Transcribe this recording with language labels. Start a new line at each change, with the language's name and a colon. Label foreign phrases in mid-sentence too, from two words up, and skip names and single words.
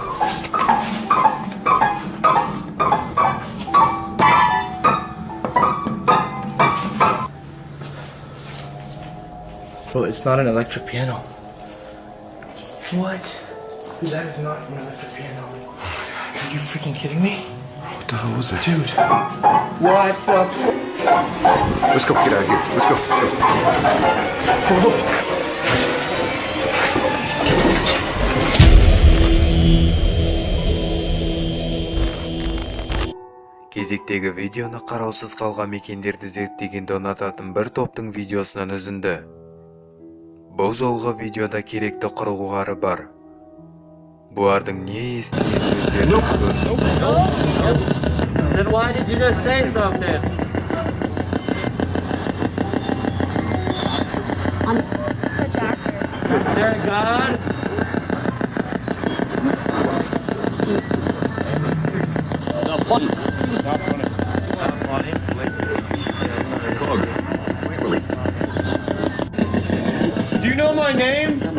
English: Bro, it's not an electric piano. What? Dude, that is not an electric piano. Are you freaking kidding me? What the hell was that? Dude. What the f- Let's go, get out of here. Let's go.
Kazakh: Кезектегі видеоны қараусыз қалған мекендерді зерттегенді ұнататын бір топтың видеосынан үзінді. Бұл жолғы видеода керекті құрылғылары бар. Бұлардың не естігенін өздеріңіз көріңіздер.
English: Then why did you just say something? I'm such an actor. Is there a God? Not funny. Not funny. Not funny. Do you know my name?